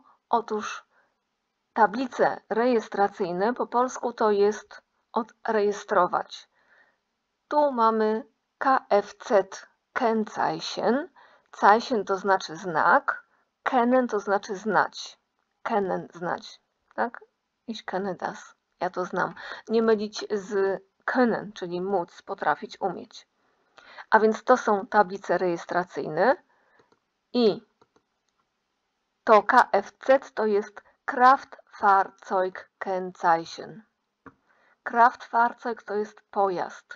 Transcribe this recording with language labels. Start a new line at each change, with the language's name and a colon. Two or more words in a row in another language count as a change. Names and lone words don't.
Polish: Otóż tablice rejestracyjne po polsku to jest odrejestrować. Tu mamy
German: Kfz Kennzeichen.
Polish: Zeichen to znaczy znak, kennen to znaczy znać. Kennen znać, tak?
German: Ich kenne das.
Polish: Ja to znam. Nie mylić z können, czyli móc, potrafić, umieć. A więc to są tablice rejestracyjne i to Kfz to jest Kraftfahrzeugkennzeichen. Kraftfahrzeug to jest pojazd.